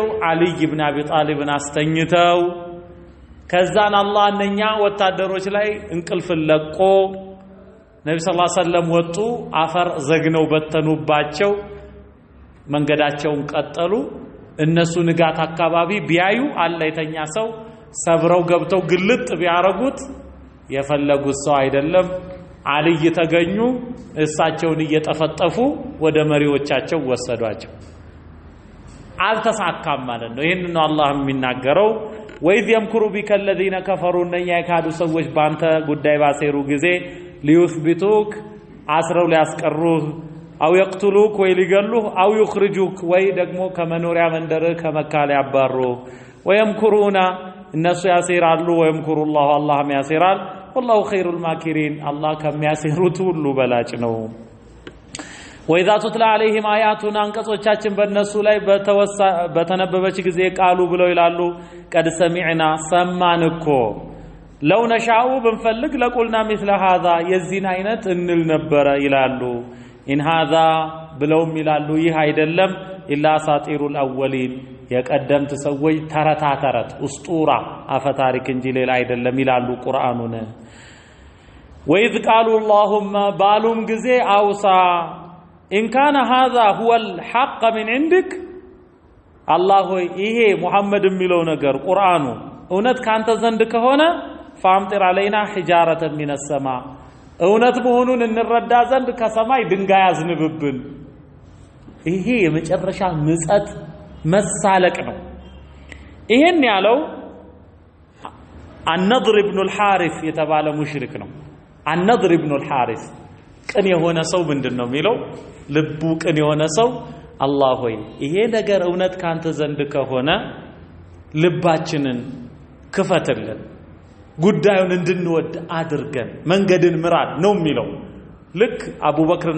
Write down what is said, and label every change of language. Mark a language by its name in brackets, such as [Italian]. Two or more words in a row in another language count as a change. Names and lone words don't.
[Amharic] አልይ ኢብኑ አቢ ጣሊብን አስተኝተው ከዛን አላህ እነኛ ወታደሮች ላይ እንቅልፍ ለቆ ነብዩ [Arabic] صلى الله عليه وسلم [Amharic] ወጡ አፈር ዘግነው በተኑባቸው መንገዳቸውን ቀጠሉ እነሱ ንጋት አካባቢ ቢያዩ አለ የተኛ ሰው ሰብረው ገብተው ግልጥ ቢያረጉት የፈለጉት ሰው አይደለም አልይ ተገኙ እሳቸውን እየጠፈጠፉ ወደ መሪዎቻቸው ወሰዷቸው አልተሳካም ማለት ነው ይሄን ነው አላህ የሚናገረው [Arabic] وإذ يمكر بك الذين كفروا [Amharic] እነኛ የካዱ ሰዎች ባንተ ጉዳይ ባሴሩ ጊዜ ሊዩስቢቱክ አስረው ሊያስቀሩህ [Arabic] أو يقتلوك [Amharic] ወይ ሊገሉህ [Arabic] أو يخرجوك [Amharic] ወይ ደግሞ ከመኖሪያ መንደር ከመካ ሊያባሩ ወየምኩሩና እነሱ ያሴራሉ [Arabic] ويمكر الله [Amharic] ያሴራል [Arabic] والله خير الماكرين الله [Amharic] ከሚያሴሩት ሁሉ በላጭ ነው [Arabic] وإذا تتلى عليهم آياتنا [Amharic] አንቀጾቻችን በእነሱ ላይ በተነበበች ጊዜ ቃሉ ብለው ይላሉ [Arabic] قد سمعنا [Amharic] ሰማን እኮ [Arabic] لو نشاء [Amharic] ብንፈልግ [Arabic] لقلنا مثل هذا [Amharic] የዚህን አይነት እንል ነበር ይላሉ [Arabic] إن هذا [Amharic] ብለውም ይላሉ ይህ አይደለም [Arabic] إلا أساطير الأولين [Amharic] የቀደምት ሰዎች ተረታተረት እስጡራ አፈታሪክ እንጂ ሌላ አይደለም ይላሉ ቁርአኑን [Arabic] وإذ قالوا اللهم بالهم [Amharic] ጊዜ አውሳ [Arabic] إن كان هذا هو الحق من عندك الله [Amharic] ይሄ ሙሐመድ የሚለው ነገር ቁርአኑ እውነት ካንተ ዘንድ ከሆነ [Arabic] فامطر علينا حجارة من السماء [Amharic] እውነት መሆኑን እንረዳ ዘንድ ከሰማይ ድንጋይ አዝንብብን ይሄ የመጨረሻ ምጸት መሳለቅ ነው ይሄን ያለው النضر ابن الحارث የተባለ ሙሽሪክ ነው النضر ابن الحارث ቅን የሆነ ሰው ምንድነው የሚለው ልቡ ቅን የሆነ ሰው አላህ ሆይ ይሄ ነገር እውነት ካንተ ዘንድ ከሆነ ልባችንን ክፈትልን ጉዳዩን እንድንወድ አድርገን መንገድን ምራን ነው የሚለው ልክ አቡበክርና